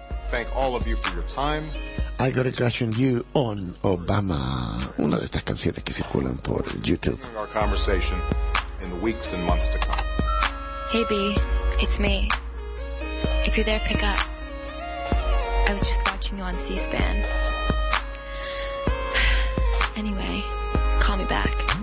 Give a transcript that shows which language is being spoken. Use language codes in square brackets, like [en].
[en] Thank all of you for your time. I got a crush on you on Obama. [es] Una de estas canciones que circulan por YouTube. [en] Continuing our conversation in the weeks and months to come. Hey, B, it's me. If you're there, pick up. I was just watching you on C-SPAN. Anyway, call me back.